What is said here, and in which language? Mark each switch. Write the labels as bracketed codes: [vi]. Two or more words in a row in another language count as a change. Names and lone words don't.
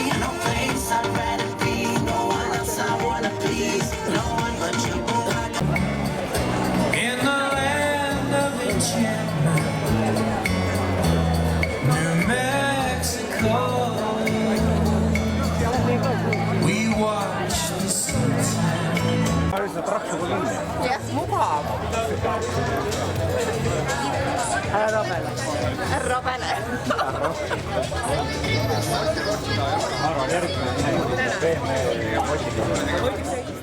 [en] No place I'd rather be, no one else I wanna please, no one but you. In the land of enchantment, New Mexico, we watch the sunset. [et] Mugav. Robele. Ma arvan, järgmine pehme ja motiga.